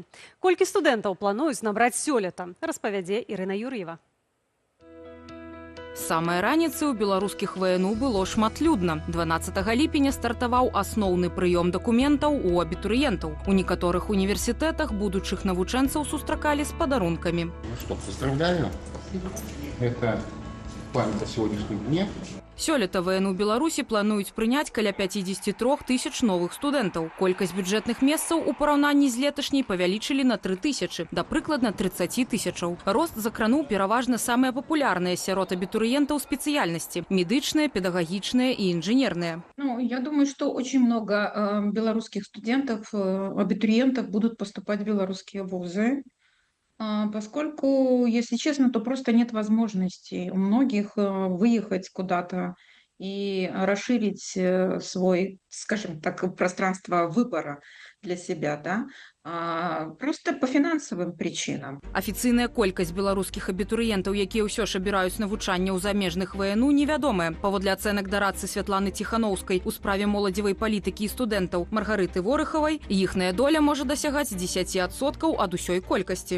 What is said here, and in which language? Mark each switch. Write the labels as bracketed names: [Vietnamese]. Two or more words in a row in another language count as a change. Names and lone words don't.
[Belarusian] Колькі студэнтаў плануюць набраць сёлета, распавядзе Ірына Юр'ева. З самай раніцы ў беларускіх ВНУ было шматлюдна. 12 ліпеня стартаваў асноўны прыём дакументаў у абітурыентаў. У некаторых універсітэтах будучых навучэнцаў сустракалі з падарункамі. [Russian] Ну что, поздравляю. Это память о сегодняшнем дне. [Belarusian] Сёлета ВНУ Беларусі плануюць прыняць каля 53 тысяч новых студэнтаў. Колькасць бюджэтных месцаў у параўнанні з леташняй павялічылі на 3 тысячы, да прыкладна 30 тысячаў. Рост закрануў пераважна самыя папулярныя сярод абітурыентаў спецыяльнасці – медычныя, педагагічныя і інжынерныя. [Russian] Я думаю, что очень много белорусских студентов, абитуриентов будут поступать в белорусские вузы. Поскольку, если честно, то просто нет возможности у многих выехать куда-то и расширить свой, скажем так, пространство выбора для себя, да? Просто по фінансавым причинам. [Belarusian] Афіцыйная колькасць беларускіх абітурыентаў, якія ўсё ж абіраюць навучанне ў замежных ВНУ, невядомая. Паводле ацэнак дарадцы Святланы Ціханаўскай у справе моладзевай палітыкі і студэнтаў Маргарыты Ворыхавай, іхная доля можа дасягаць 10% ад усёй колькасці.